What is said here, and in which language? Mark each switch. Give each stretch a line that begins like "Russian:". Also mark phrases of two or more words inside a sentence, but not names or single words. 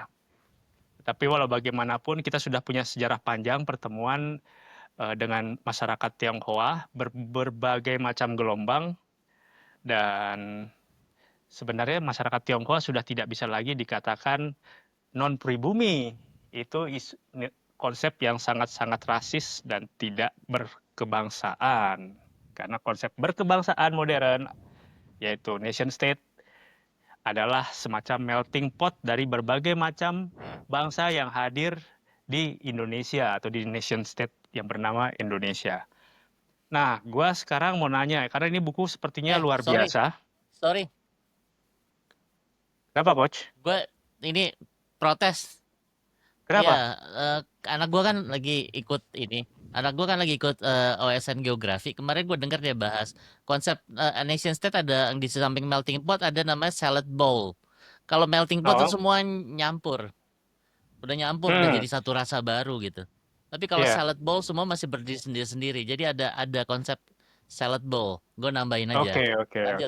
Indonesian: Tapi walau bagaimanapun kita sudah punya sejarah panjang pertemuan dengan masyarakat Tionghoa berbagai macam gelombang, dan sebenarnya masyarakat Tionghoa sudah tidak bisa lagi dikatakan non pribumi. Itu konsep yang sangat-sangat rasis dan tidak berkebangsaan. Karena konsep berkebangsaan modern, yaitu
English: nation state,
Indonesian: adalah semacam
English: melting pot
Indonesian: dari berbagai macam bangsa yang hadir di Indonesia atau di
English: nation state
Indonesian: yang bernama Indonesia. Nah, gue sekarang mau nanya, karena ini buku sepertinya luar Sorry. biasa. Sorry. Kenapa, Coach? Gue ini protes. Kenapa? Iya, anak gue kan lagi ikut ini. Anak gue kan lagi ikut OSN Geografi. Kemarin gue dengar dia bahas konsep
English: nation state,
Indonesian: ada di samping
English: melting pot
Indonesian: ada namanya
English: salad bowl.
Indonesian: Kalau
English: melting pot
Indonesian: tuh Oh, semua nyampur. Udah nyampur, udah jadi satu rasa baru gitu. Tapi kalau iya.
English: salad bowl
Indonesian: semua masih berdiri sendiri-sendiri. Jadi ada konsep
English: salad bowl.
Indonesian: Gue nambahin aja. Oke, oke, Lanjut.